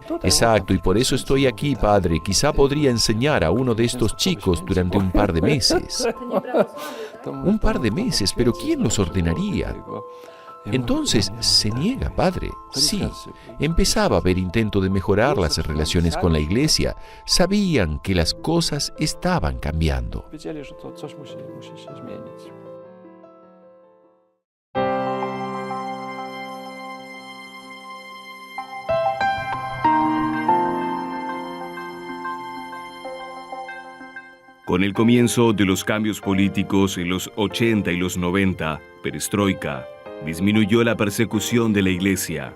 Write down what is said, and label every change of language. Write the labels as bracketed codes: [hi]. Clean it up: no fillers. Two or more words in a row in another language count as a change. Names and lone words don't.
[es] Exacto, y por eso estoy aquí, padre. Quizá podría enseñar a uno de estos chicos durante un par de meses. Un par de meses, pero ¿quién los ordenaría? Entonces, se niega, padre. Sí, empezaba a haber intento de mejorar las relaciones con la iglesia. Sabían que las cosas estaban cambiando. [pl] Wiedzieli, że to coś musi się zmienić. [es] Con el comienzo de los cambios políticos en los 80 y los 90, perestroika, disminuyó la persecución de la iglesia.